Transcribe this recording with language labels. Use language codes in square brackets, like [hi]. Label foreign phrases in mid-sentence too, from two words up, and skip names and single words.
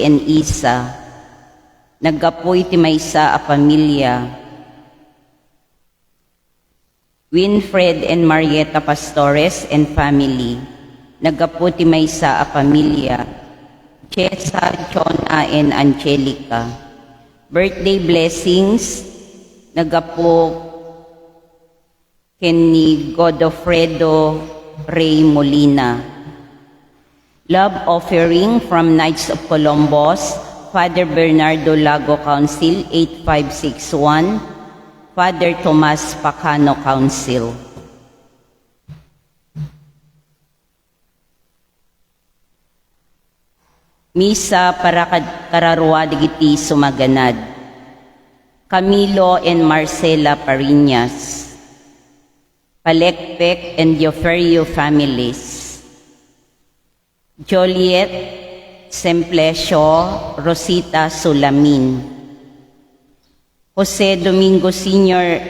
[ilo] and Isa, naggapu iti maysa a pamilya, Winfred and Marieta Pastores and family, naggaputi maysa a pamilya, Chesa, Chona and Angelica. [en] Birthday blessings, [ilo] naggapu ken ni Godofredo Ray Molina. [en] Love offering from Knights of Columbus, Father Bernardo Lago Council 8561, Father Tomas Pacano Council. [ilo] Misa para kararwa digiti sumaganad, Camilo and Marcela Pariñas, Palekpek and Dioferio families, Joliet Semplesio, Rosita Sulamin, Jose Domingo Sr.